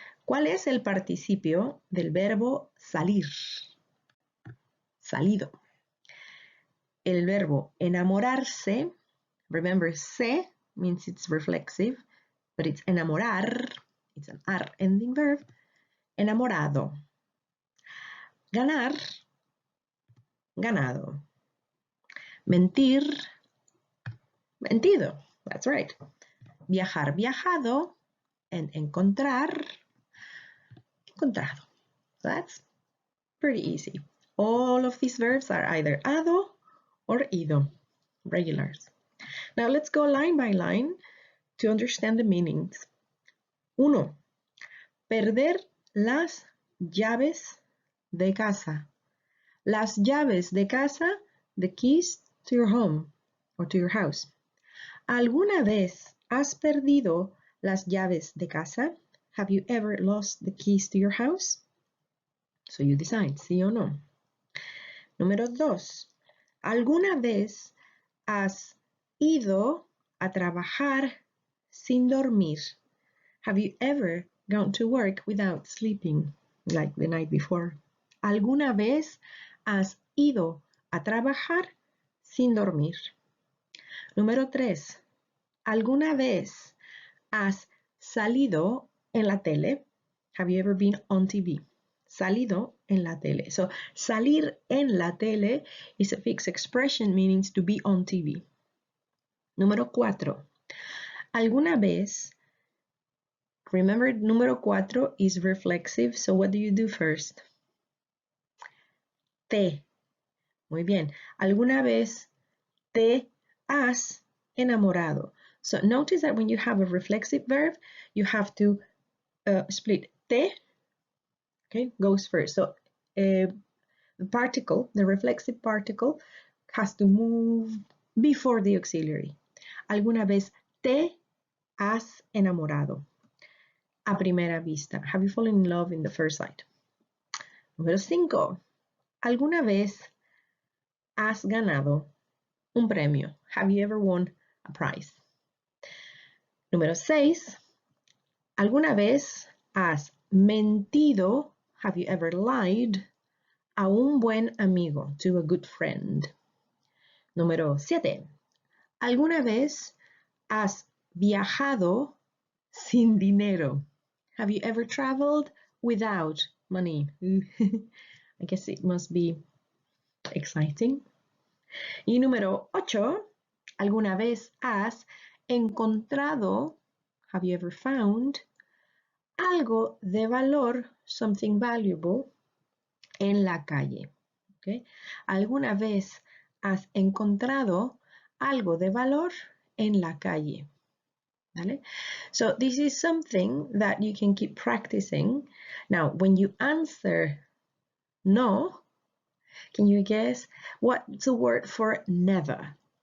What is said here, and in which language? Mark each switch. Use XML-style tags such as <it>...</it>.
<es>¿Cuál es el participio del verbo salir? Salido.</es> <en>El verbo enamorarse, remember, se means it's reflexive, but it's enamorar, it's an ar ending verb, enamorado.</en> <es>Ganar, ganado. Mentir, mentido,</es> <en>that's right.</en> <es>Viajar, viajado, and encontrar, encontrado.</es> <en>That's pretty easy. All of these verbs are either ado or ido, regulars. Now let's go line by line to understand the meanings. 1.</en> <es>Perder las llaves de casa. Las llaves de casa,</es> <en>the keys to your home or to your house.</en> <es>¿Alguna vez has perdido las llaves de casa?</es> <en>Have you ever lost the keys to your house? So you decide,</en> <es>sí o no. Número 2. ¿Alguna vez has ido a trabajar sin dormir?</es> <en>Have you ever gone to work without sleeping, like the night before?</en> <es>¿Alguna vez has ido a trabajar sin dormir? Número 3. ¿Alguna vez has salido en la tele?</es> <en>Have you ever been on TV?</en> <es>Salido en la tele.</es> <en>So, salir en la tele is a fixed expression meaning to be on TV.</en> <es>Número 4. ¿Alguna vez?</es> <en>Remember, número 4 is reflexive, so what do you do first?</en> <es>Te. Muy bien. ¿Alguna vez te has enamorado?</es> <en>So notice that when you have a reflexive verb, you have to split te, okay, goes first. So the particle, the reflexive particle, has to move before the auxiliary.</en> <es>¿Alguna vez te has enamorado? A primera vista.</es> <en>Have you fallen in love in the first sight?</en> <es>Número 5. ¿Alguna vez has ganado un premio?</es> <en>Have you ever won a prize?</en> <es>Número 6. ¿Alguna vez has mentido?</es> <en>Have you ever lied?</en> <es>A un buen amigo,</es> <en>to a good friend.</en> <es>Número 7. ¿Alguna vez has viajado sin dinero?</es> <en>Have you ever traveled without money? I guess it must be exciting.</en> <es>Y número 8. ¿Alguna vez has encontrado,</es> <en>have you ever found,</en> <es>algo de valor,</es> <en>something valuable,</en> <es>en la calle?</es> <en>Okay.</en> <es>¿Alguna vez has encontrado algo de valor en la calle? ¿Vale?</es> <en>So this is something that you can keep practicing. Now, when you answer no, can you guess what's the word for never?</en>